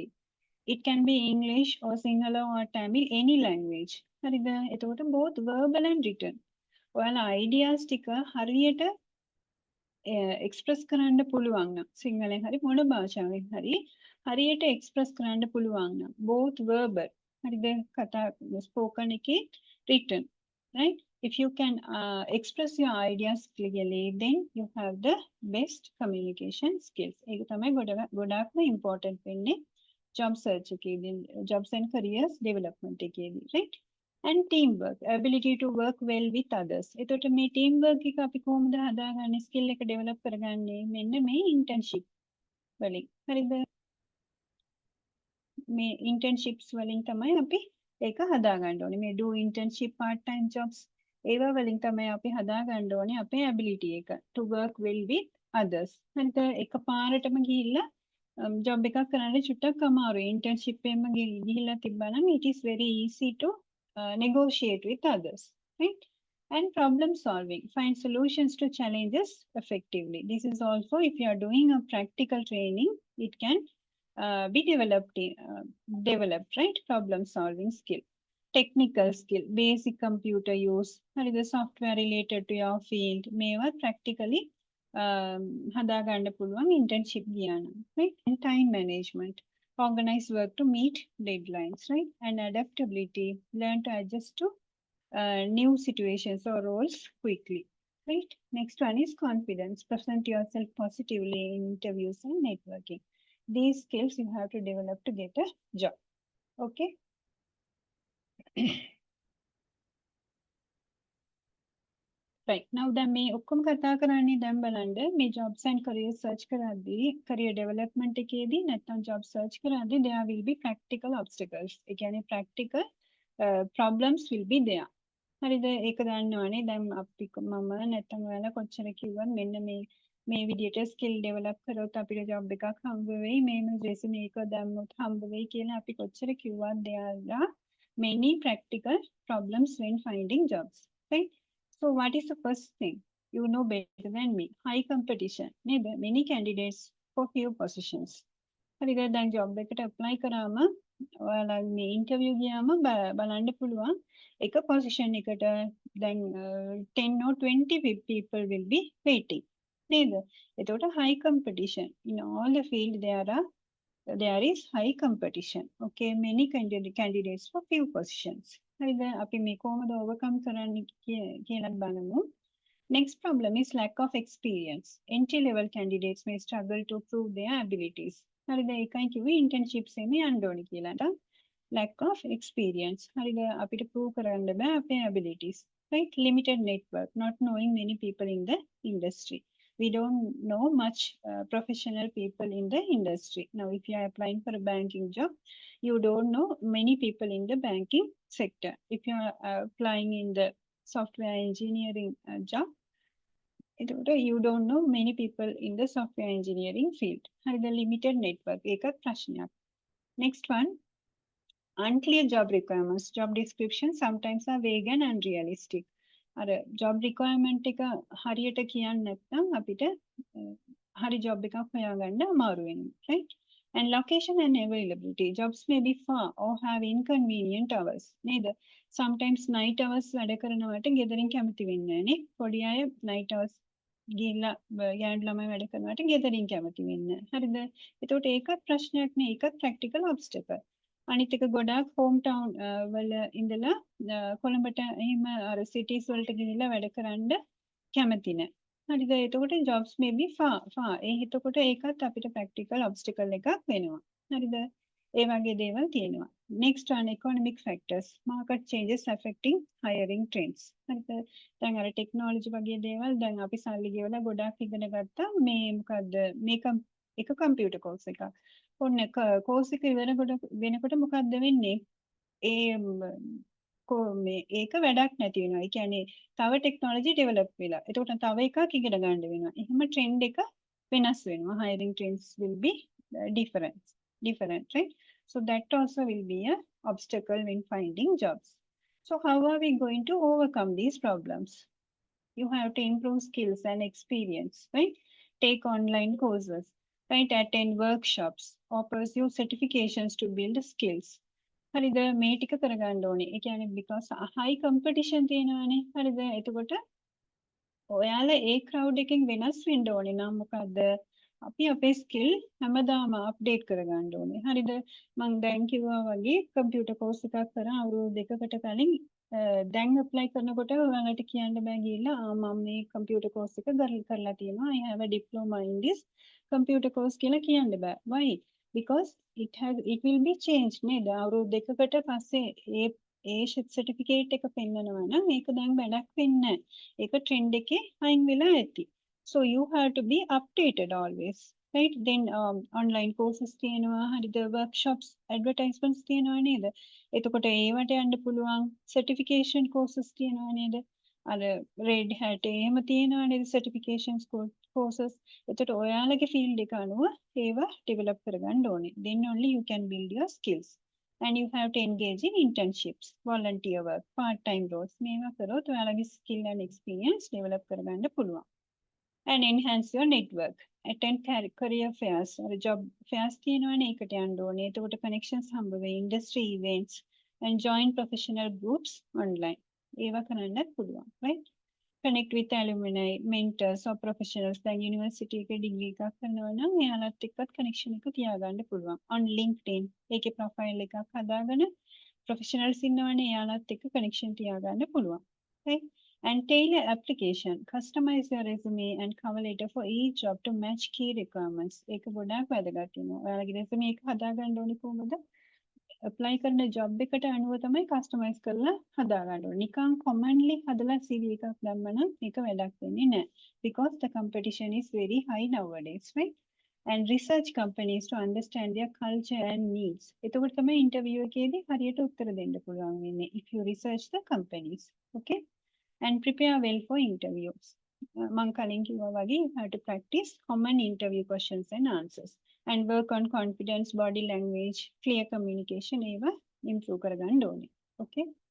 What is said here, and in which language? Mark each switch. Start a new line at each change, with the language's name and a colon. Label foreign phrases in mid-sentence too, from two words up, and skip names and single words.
English: It can be English or Sinhala or Tamil, any language.
Sinhala: හරිද? එතකොට
English: both verbal and written.
Sinhala: ඔයාලා ideas ටික හරියට express කරන්න පුළුවන් නම් සිංහලෙන් හරි මොන භාෂාවෙන් හරියට express කරන්න පුළුවන් නම්
English: both verbal
Sinhala: හරිද? කතා spoken එකේ
English: written, right? If you can express your ideas clearly, then you have the best communication skills.
Sinhala: ඒක තමයි ගොඩාක්ම important වෙන්නේ
English: job search
Sinhala: එකේදී,
English: jobs and careers development එකේදී, right? And teamwork, ability to work well with others.
Sinhala: එතකොට මේ teamwork එක අපි කොහොමද හදාගන්නේ, skill එක develop කරගන්නේ? මෙන්න මේ internship වලින්. හරිද? මේ internships වලින් තමයි අපි ඒක හදාගන්න ඕනේ. මේ
English: do internship part time jobs
Sinhala: ඒවා වලින් තමයි අපි හදාගන්න ඕනේ අපේ ability එක
English: to work well with others.
Sinhala: හරිද? එකපාරටම ගිහිල්ලා job එකක් කරන්න චුට්ටක් අමාරුයි.
English: internship
Sinhala: එකෙම ගිහිල්ලා තිබ්බනම්
English: it is very easy to negotiate with others, right? And problem solving, find solutions to challenges effectively. This is also, if you are doing a practical training, it can be developed, right? Problem solving skill. Technical skill, basic computer use, or the software related to your field,
Sinhala: මේවා practically හදාගන්න පුළුවන් internship ගියා නම්,
English: right? And time management, organize work to meet deadlines, right? And adaptability, learn to adjust to new situations or roles quickly, right? Next one is confidence, present yourself positively in interviews and networking. These skills you have to develop to get a job, okay? Right.
Sinhala: Now දැන් මේ ඔක්කොම කතා කරන්නේ දැන් බලන්න මේ
English: jobs and career search
Sinhala: කරද්දී
English: career development
Sinhala: එකේදී නැත්නම්
English: job search
Sinhala: කරද්දී
English: there will be practical obstacles.
Sinhala: ඒ කියන්නේ
English: practical problems will be there.
Sinhala: හරිද? ඒක දන්නවනේ. දැන් අපි මම නැත්නම් ඔයාලා කොච්චර කිව්වත් මෙන්න මේ විදිහට skill develop කරොත් අපිට job එකක් හම්බ වෙයි. මේ resume එක දැම්මොත් හම්බ වෙයි කියලා අපි කොච්චර කිව්වත්
English: there are many practical problems when finding jobs, right? So what is the first thing? You know better than me. High competition. Many candidates for few positions.
Sinhala: හරිද? දැන් job එකට apply කරාම ඔයාලා මේ interview ගියාම බලන්න පුළුවන් එක position එකට දැන්
English: 10 or 20 people will be waiting.
Sinhala: නේද? එතකොට
English: high competition. In all the field there is high competition. Okay, many candidates for few positions.
Sinhala: හරිද? අපි මේ කොහොමද overcome කරන්නේ කියලා බලමු.
English: Next problem is lack of experience. Entry level candidates may struggle to prove their abilities.
Sinhala: හරිද? ඒකයි කිව්වේ internships එකේ යන්න ඕනේ කියලා.
English: Lack of experience.
Sinhala: හරිද? අපිට prove කරන්න බෑ අපේ abilities. Right?
English: Limited network, not knowing many people in the industry. We don't know much professional people in the industry. Now, if you are applying for a banking job, you don't know many people in the banking sector. If you are applying in the software engineering job, you don't know many people in the software engineering field. The limited network.
Sinhala: එකක් ප්‍රශ්නයක්.
English: Next one, unclear job requirements. Job descriptions sometimes are vague and unrealistic. job requirement
Sinhala: එක හරියට කියන්න නැත්නම් අපිට හරි job එකක් හොයාගන්න අමාරු වෙනවා.
English: Right? And location and availability. Jobs may be far or have inconvenient hours.
Sinhala: නේද?
English: Sometimes night hours
Sinhala: වැඩ කරනවට ගෙදරින් කැමති වෙන්නේ නැහැ නේ. පොඩි අය
English: night hours
Sinhala: ගිහිල්ලා ගෑනු ළමයි වැඩ කරනවට ගෙදරින් කැමති වෙන්නේ නැහැ. හරිද? එතකොට ඒකත් ප්‍රශ්නයක් නේ. ඒකත්
English: practical obstacle.
Sinhala: අනිත් එක ගොඩාක්
English: home town
Sinhala: වල ඉඳලා කොළඹට එහෙම අර සිටිස් වලට ගිහිල්ලා වැඩ කරන්න කැමති නැහැ. හරිද? එතකොට
English: jobs may be far.
Sinhala: එතකොට ඒකත් අපිට
English: practical obstacle
Sinhala: එකක් වෙනවා. හරිද? ඒ වගේ දේවල් තියෙනවා. Next one, economic factors. Market changes affecting hiring trends. හරිද? දැන් අර technology වගේ දේවල් දැන් අපි සල්ලි ගෙවලා ගොඩාක් ඉගෙන ගත්තා. මේ මොකද්ද? මේක එක
English: computer course
Sinhala: එකක්. ඔන්න කෝස් එක වෙනකොට මොකක්ද වෙන්නේ? ඒක වැඩක් නැති වෙනවා. ඒ කියන්නේ තව
English: technology develop
Sinhala: වෙලා. එතකොට තව එකක් ඉගෙන ගන්න වෙනවා. එහෙම ට්‍රෙන්ඩ් එක වෙනස් වෙනවා.
English: Hiring trends will be different, right? So that also will be a obstacle when finding jobs. So how are we going to overcome these problems? You have to improve skills and experience, right? Take online courses, right? Attend workshops or pursue certifications to build skills.
Sinhala: හරිද? මේ ටික කරගන්න ඕනේ. ඒ කියන්නේ
English: because high competition
Sinhala: තියෙනවානේ. හරිද? එතකොට ඔයාලා ඒ crowd එකෙන් වෙනස් වෙන්න ඕනේ නම් මොකද්ද? අපි අපේ skill හැමදාම update කරගන්න ඕනේ. හරිද? මම දැන් කිව්වා වගේ
English: computer course
Sinhala: එකක් කරා අවුරුදු දෙකකට කලින් දැන් apply කරනකොට ඔයාලට කියන්න බෑ ගිහිල්ලා මම මේ
English: computer course
Sinhala: එක කරලා තියෙනවා.
English: I have a diploma in this computer course
Sinhala: කියලා කියන්න බෑ.
English: Why? Because it will be changed නේද?
Sinhala: අවුරුදු දෙකකට පස්සේ ඒ certificate එක පෙන්නනවා නම් ඒක දැන් වැඩක් වෙන්නේ නැහැ. ඒක trend එකේ අයින් වෙලා ඇති.
English: So you have to be updated always. Right? Then online courses
Sinhala: තියෙනවා. හරිද?
English: workshops, advertisements
Sinhala: තියෙනවා නේද? එතකොට ඒවට යන්න පුළුවන්
English: certification courses
Sinhala: තියෙනවා නේද? අර red hat එහෙම තියෙනවා නේද
English: certifications courses.
Sinhala: එතකොට ඔයාලගේ field එක අනුව ඒවා develop කරගන්න ඕනේ.
English: Then only you can build your skills. And you have to engage in internships, volunteer work, part-time roles.
Sinhala: මේවා කරොත් ඔයාලගේ
English: skill and experience
Sinhala: develop කරගන්න පුළුවන්.
English: And enhance your network. Attend career fairs or job fairs
Sinhala: තියෙනවනේ ඒකට යන්න ඕනේ. එතකොට connections හම්බ වෙයි,
English: industry events and join professional groups online.
Sinhala: ඒවා කරන්නත් පුළුවන්,
English: right? Connect with alumni, mentors or professionals.
Sinhala: දැන් university එකේ degree එකක් කරනවා නම් එයාලත් එක්කත් connection එක තියාගන්න පුළුවන්. On LinkedIn ඒකේ profile එකක් හදාගෙන professionals ඉන්නවනේ එයාලත් එක්ක connection තියාගන්න පුළුවන්.
English: right? And tailor application. Customize your resume and cover letter for each job to match key requirements.
Sinhala: ඒක ගොඩාක් වැදගත් වෙනවා. ඔයාලගේ resume එක හදාගන්න ඕනේ කොහොමද? apply කරන job එකට අනුව තමයි customize කරලා හදාගන්න ඕනේ. නිකන් commonly හදලා CV එකක් දැම්මනම් මේක වැඩක් වෙන්නේ නැහැ.
English: Because the competition is very high nowadays, right? And research companies to understand their culture and needs.
Sinhala: එතකොට තමයි interview එකේදී හරියට උත්තර දෙන්න පුළුවන් වෙන්නේ.
English: If you research the companies, okay? And prepare well for interviews.
Sinhala: මං කලින් කිව්වා වගේ
English: you have to practice common interview questions and answers and work on confidence, body language, clear communication
Sinhala: ඒවා improve කරගන්න ඕනේ.
English: Okay?